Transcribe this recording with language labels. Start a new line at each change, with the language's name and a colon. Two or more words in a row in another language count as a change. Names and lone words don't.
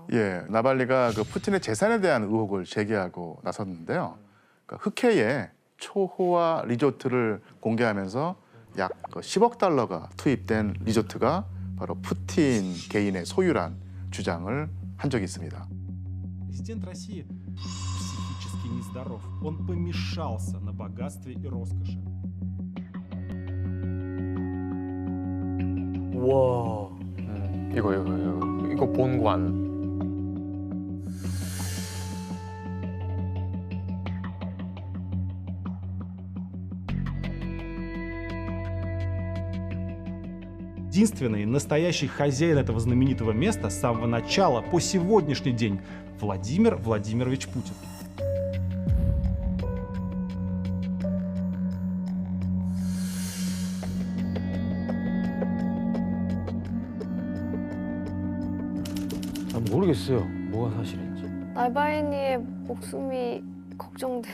Korean: 예, 나발리가 그 푸틴의 재산에 대한 의혹을 제기하고 나섰는데요. 그러니까 흑해에 초호화 리조트를 공개하면서 약 10억 달러가 투입된 리조트가 바로 푸틴 개인의 소유란 주장을 한 적이 있습니다.
Russian: Президент России психически нездоров. Он помешался на богатстве и роскоши.
Korean: 와. 이거 본관.
Russian: Единственный настоящий хозяин этого знаменитого места с самого начала по сегодняшний день Владимир Владимирович Путин.
Korean: 모르겠어요. 뭐가 사실인지. 나발니의 목숨이 걱정되네요.